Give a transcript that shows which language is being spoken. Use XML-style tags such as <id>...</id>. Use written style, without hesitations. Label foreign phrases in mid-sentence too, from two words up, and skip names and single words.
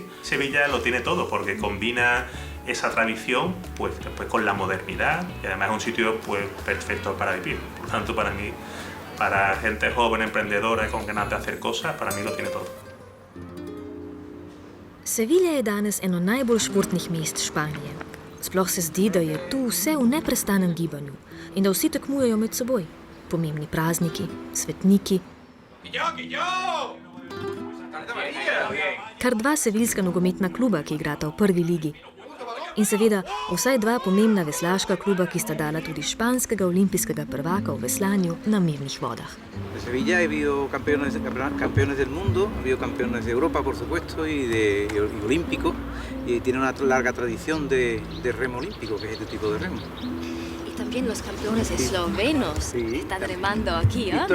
<es>Sevilla lo tiene todo porque combina esa tradición pues, después con la modernidad y además es un sitio pues, perfecto para vivir. Por tanto, para mí, para gente joven, emprendedora y con ganas de hacer cosas, para mí lo tiene todo.</es> <sl>Sevilla je danes eno najbolj športnih mest Španije. Sploh se zdi, da je tu vse v neprestanem gibanju in da vsi tekmujejo med seboj. Pomembni prazniki, svetniki. Kar 2 seviljska nogometna kluba, ki igrata v prvi ligi. In seveda vsaj 2 pomembna veslaška kluba, ki sta dala tudi španskega olimpijskega prvaka v veslanju na mirnih vodah.</sl> <es>En Sevilla ha habido campeones del mundo, ha habido campeones de Europa, por supuesto, y olímpicos, y tiene una larga tradición de remo olímpico, que es este tipo de remo. Y también los campeones eslovenos que están remando aquí, ¿eh?</es>